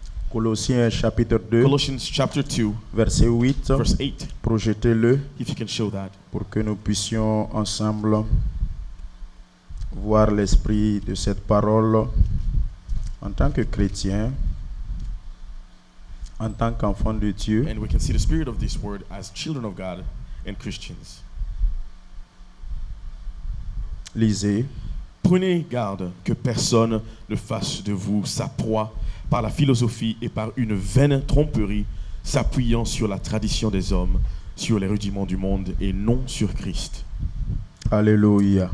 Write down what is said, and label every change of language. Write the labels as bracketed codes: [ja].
[fr] Colossiens chapitre 2, verset 8. Projetez-le pour que nous puissions ensemble voir l'esprit de cette parole en tant que chrétien, en tant qu'enfant de Dieu. [en] And we can see the spirit of this word as children of God and Christians. [fr] Lisez. Prenez garde que personne ne fasse de vous sa proie par la philosophie et par une vaine tromperie, s'appuyant sur la tradition des hommes, sur les rudiments du monde et non sur Christ. Alléluia.